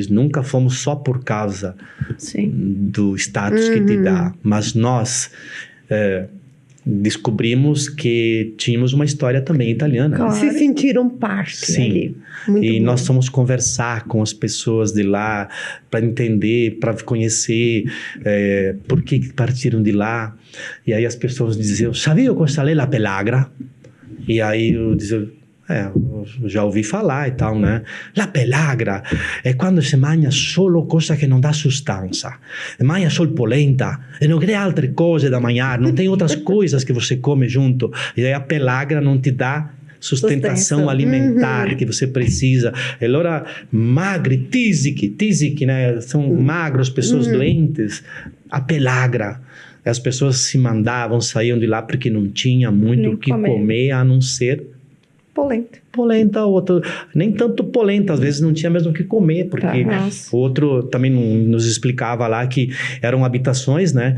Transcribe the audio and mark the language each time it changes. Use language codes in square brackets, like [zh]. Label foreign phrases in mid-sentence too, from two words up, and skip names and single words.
[pt] Nunca fomos só por causa do status que te dá, mas nós descobrimos que tínhamos uma história também italiana. Claro. Se sentiram parte ali. Muito e bom. nós fomos conversar com as pessoas de lá para entender, para conhecer por que partiram de lá. E aí as pessoas diziam, sabia [it] questa lei la pelagra? [pt] E aí eu dizia, eu já ouvi falar e tal, né? [it] La pelagra è quando si mangia solo cosa che non dà sostanza. Mangia solo polenta e non crea altre cose da mangiare, [pt] não tem outras coisas que você come junto. E aí a pelagra não te dá sustentação alimentar que você precisa. [it] E allora magri, tisichi, [pt] né? São magros, pessoas doentes. A pelagra. As pessoas se mandavam, saíam de lá porque não tinha muito o que comer a não ser polenta, outro, nem tanto polenta, às vezes não tinha mesmo o que comer, porque outro também nos explicava lá que eram habitações, né?